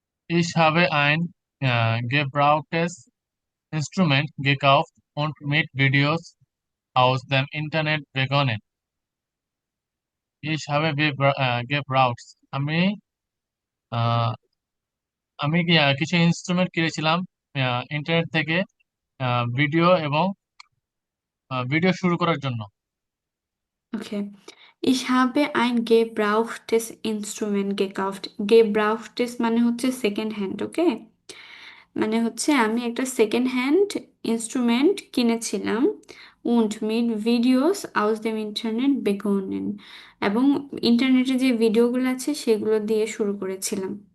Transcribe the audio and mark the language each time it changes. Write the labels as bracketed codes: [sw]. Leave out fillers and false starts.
[de] Ich habe ein gebrauchtes Instrument gekauft und mit Videos aus dem Internet begonnen. Ich habe gebraucht. [bn] আহ, আমি কিছু instrument কিনেছিলাম internet থেকে, video এবং video শুরু করার জন্য। ওকে। [de] Ich habe ein gebrauchtes Instrument gekauft. [bn] Gebrauchtes মানে হচ্ছে সেকেন্ড হ্যান্ড। ওকে। মানে হচ্ছে আমি একটা সেকেন্ড হ্যান্ড ইনস্ট্রুমেন্ট কিনেছিলাম। [de] und mit Videos aus dem Internet begonnen, [bn] এবং ইন্টারনেটে যে ভিডিওগুলো আছে সেগুলো দিয়ে শুরু করেছিলাম।